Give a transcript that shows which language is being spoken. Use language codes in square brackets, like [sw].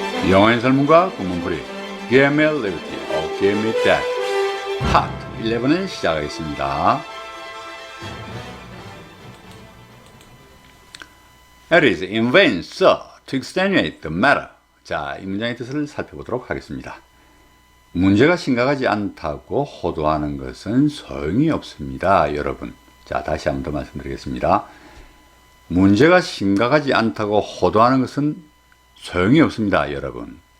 [ko] 영어 해설문과 구문풀이 [en] Give me liberty, or give me that. [ko] Part 11을 시작하겠습니다. [en] It is in vain, sir, to extenuate the matter. [ko] 자, 이 문장의 뜻을 살펴보도록 하겠습니다. 문제가 심각하지 않다고 호도하는 것은 소용이 없습니다, 여러분. 자, 다시 한 번 더 말씀드리겠습니다. 문제가 심각하지 않다고 호도하는 것은 소용이 없습니다, 여러분.